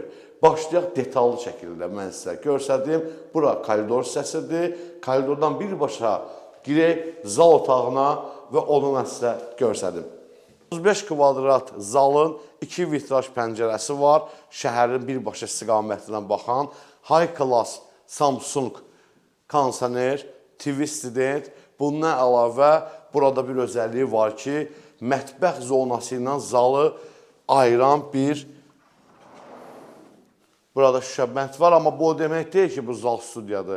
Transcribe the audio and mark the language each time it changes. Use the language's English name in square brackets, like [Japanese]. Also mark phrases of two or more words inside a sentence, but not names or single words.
[Azerbaijani] Başlayaq detallı şəkildə mən sizə göstərdim. Bura koridor hissəsidir. Koridordan birbaşa girək zal otağına və onu mən sizə göstərdim. 35 kvadrat zalın 2 vitraj pəncərəsi var. Şəhərin birbaşa istiqamətindən baxan [English] high class [Azerbaijani] Samsung kondisioner, [English] TV student. [Azerbaijani] Bundan əlavə burada bir özəlliyi var ki, mətbəx zonası ilə zalı ayıran bir burada şüşəbənd var, amma bu o demək deyil ki, bu zal studiyadır.